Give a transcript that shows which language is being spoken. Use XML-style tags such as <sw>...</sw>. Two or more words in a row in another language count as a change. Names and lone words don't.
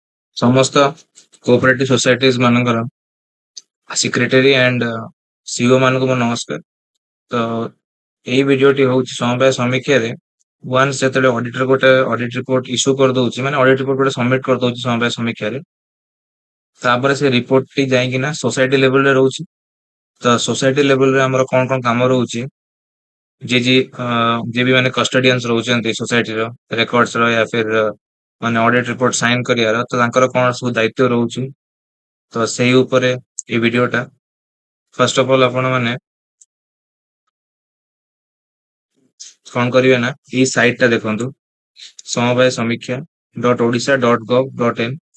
<or>ସମସ୍ତ</or> <en>cooperative societies</en> <or>ମାନଙ୍କର</or> <en>secretary and CEO</en> <or>ମାନଙ୍କୁ ମୋ ନମସ୍କାର। ତ ଏଇ ଭିଡିଓଟି ହଉଛି ସମବାୟ ସମୀକ୍ଷାରେ ୱାନ୍ସ ଯେତେବେଳେ ଅଡିଟର ଗୋଟେ</or> <en>audit report issue</en> <or>କରିଦଉଛି, ମାନେ</or> <en>audit report</en> <or>ଗୋଟେ ସବମିଟ କରିଦଉଛି ସମବାୟ ସମୀକ୍ଷାରେ, ତାପରେ ସେ ରିପୋର୍ଟ ଟି ଯାଇକିନା</or> <en>society level</en> <or>ରେ ରହୁଛି। ତ</or> <en>society level</en> <or>ରେ ଆମର କଣ କଣ କାମ ରହୁଛି, ଯିଏ ବି ମାନେ କଷ୍ଟଡିଆନ୍ସ ରହୁଛନ୍ତି सोसाइटीର ରେକର୍ଡସ ର</or> <hi>या फिर</hi> <or>ମାନେ</or> <en>audit report sign</en> <or>କରିବାର, ତ ତାଙ୍କର କଣ ସବୁ ଦାୟିତ୍ୱ ରହୁଛି। ତ ସେଇ ଉପରେ এই ଭିଡିଓଟା।</or> <en>first of all</en> <or>ଆପଣ ମାନେ କଣ କରିବେ ନା, ଏଇ ସାଇଟ ଟା ଦେଖନ୍ତୁ, ସମବାୟ ସମୀକ୍ଷା .odisha.gov.in।</or>